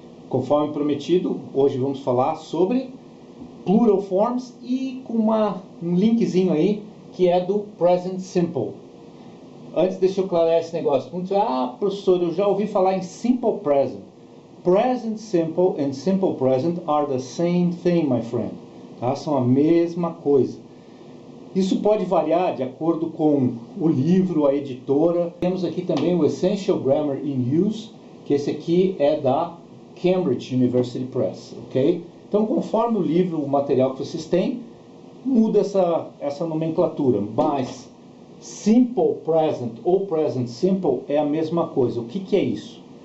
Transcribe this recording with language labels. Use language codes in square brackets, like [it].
[pt] Conforme prometido, hoje vamos falar sobre plural forms e com um linkzinho aí que é do present simple. Antes deixa eu clarear esse negócio. Professor, eu já ouvi falar em simple present. [en] Present simple and simple present are the same thing, my friend. [pt] Tá? São a mesma coisa. Isso pode variar de acordo com o livro, a editora. Temos aqui também o Essential Grammar in Use, que esse aqui é da Cambridge University Press, ok? Então, conforme o livro, o material que vocês têm, muda essa nomenclatura, mas simple present ou present simple é a mesma coisa. O que é isso?